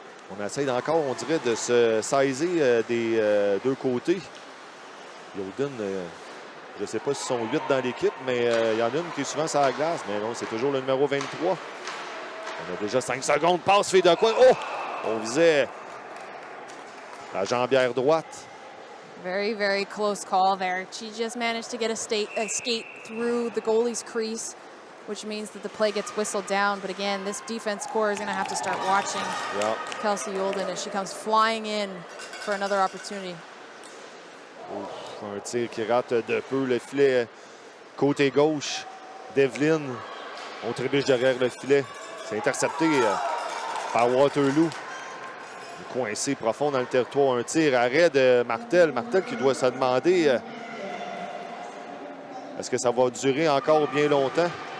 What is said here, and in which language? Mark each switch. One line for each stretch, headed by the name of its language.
French: On essaye encore, on dirait, de se saisir des deux côtés. Yoden, je ne sais pas s'ils sont 8 dans l'équipe, mais il y en a une qui est souvent sur la glace. Mais non, c'est toujours le numéro 23. On a déjà 5 secondes. Passe fait de quoi? Oh! On visait la jambière droite.
English: Very, very close call there. She just managed to get a skate through the goalie's crease, which means that the play gets whistled down. But again, this defense core is going to have to start watching Kelsey Youlden as she comes flying in for another opportunity.
French: Ouf, un tir qui rate de peu le filet côté gauche. Devlin, on trébuche derrière le filet. C'est intercepté par Waterloo. Coincé profond dans le territoire. Un tir arrêt de Martel. Martel qui doit se demander est-ce que ça va durer encore bien longtemps.